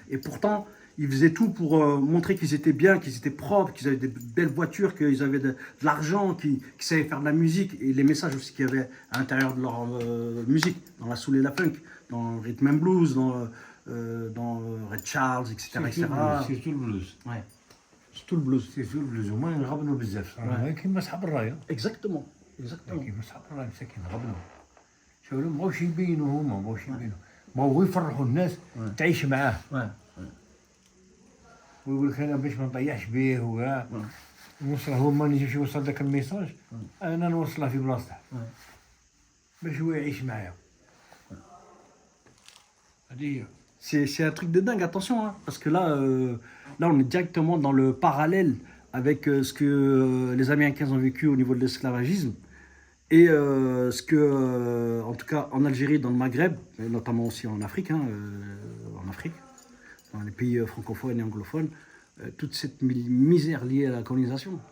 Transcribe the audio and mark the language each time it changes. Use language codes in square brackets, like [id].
[fr] Et pourtant, ils faisaient tout pour montrer qu'ils étaient bien, qu'ils étaient propres, qu'ils avaient des belles voitures, qu'ils avaient de l'argent, qu'ils savaient faire de la musique, et les messages aussi qu'il y avait à l'intérieur de leur musique, dans la soul et la funk, dans le rhythm and blues, dans Red Charles, etc. etc. [ar] سيرتو البلوز [fr] Ouais. C'est tout le blues. [ar] سيرتو البلوز هما ينغبنوا بزاف كيما صحاب الرايه [fr] Exactement. Exactement. [ar] كيما صحاب الرايه مساكين غبنوا شوف ما بغاوش يبينوا هما ما بغاوش يبينوا بغاو يفرحوا الناس تعيش معاه [fr] Ouais. [ar] ويقول لك انا باش ما نطيحش به وكاع نوصل هو ما نجيش يوصل ذاك الميساج انا نوصله في بلاصته باش هو يعيش معايا هذه هي [fr] C'est un truc de dingue, attention, hein, parce que là, on est directement dans le parallèle avec ce que les Américains ont vécu au niveau de l'esclavagisme et ce que, en tout cas, en Algérie, dans le Maghreb, et notamment aussi en Afrique, dans les pays francophones et anglophones, toute cette misère liée à la colonisation.